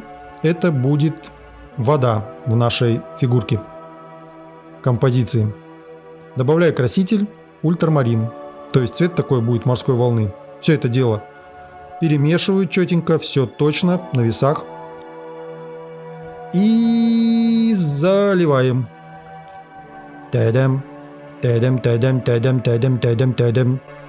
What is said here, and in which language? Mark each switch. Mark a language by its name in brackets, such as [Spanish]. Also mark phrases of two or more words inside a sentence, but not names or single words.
[Russian] Это будет вода в нашей фигурке композиции. Добавляю краситель ультрамарин. То есть цвет такой будет морской волны. Все это дело перемешиваю четенько, все точно на весах. И заливаем. Та-дам, та-дам, та-дам, та-дам, та-дам, та-дам, та-дам.